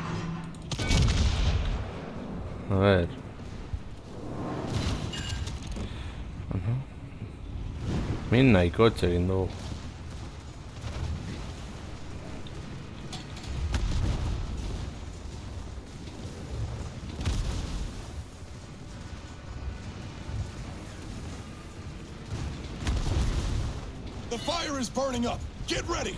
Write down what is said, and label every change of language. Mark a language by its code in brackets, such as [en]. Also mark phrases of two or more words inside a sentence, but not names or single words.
[es] A ver. [eu] Min nahiko egin dugu. [en] The fire is burning up. Get ready.